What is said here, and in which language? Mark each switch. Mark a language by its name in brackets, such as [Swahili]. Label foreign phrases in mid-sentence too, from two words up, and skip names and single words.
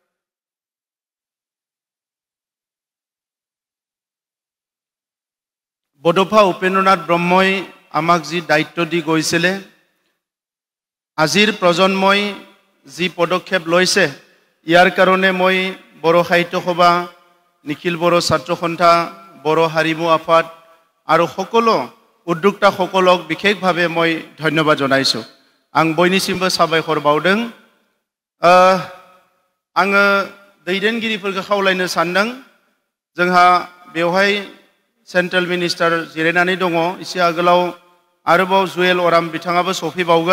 [Assamese] বডোফা উপেন্দ্ৰনাথ ব্ৰহ্মই আমাক যি দায়িত্ব দি গৈছিলে আজিৰ প্ৰজন্মই যি পদক্ষেপ লৈছে ইয়াৰ কাৰণে মই বড়ো সাহিত্য সভা নিখিল বড়ো ছাত্ৰ সন্থা বড়ো হাৰিমু আফাদ আৰু সকলো উদ্যোক্তাসকলক বিশেষভাৱে মই ধন্যবাদ জনাইছোঁ [Bodo] आं बयनिसिमबो साबायखर बावदों आङो दैदेनगिरिफोरखौ खावलायनो सानदों जोंहा बेवहाय सेन्ट्रेल मिनिस्टार जिरायनानै दङ एसे आगोलाव आरोबाव जुएल अराम बिथाङाबो सफैबावगोन